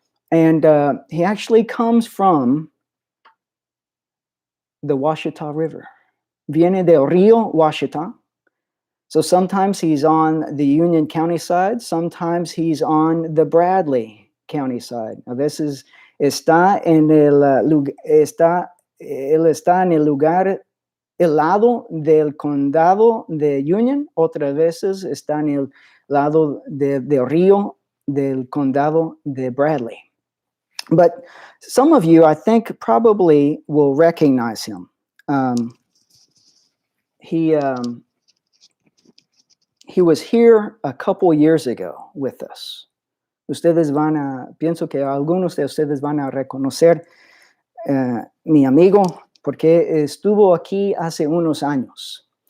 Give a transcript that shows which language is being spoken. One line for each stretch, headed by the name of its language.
English: And he actually comes from the Washita River.
Spanish: Viene del Río Washita.
English: So sometimes he's on the Union County side, sometimes he's on the Bradley county side.
Spanish: A veces está en el él está en el lugar, el lado del condado de Union, otras veces está en el lado del río del condado de Bradley.
English: But some of you, I think, probably will recognize him. He was here a couple years ago with us.
Spanish: Pienso que algunos de ustedes van a reconocer mi amigo porque estuvo aquí hace unos años.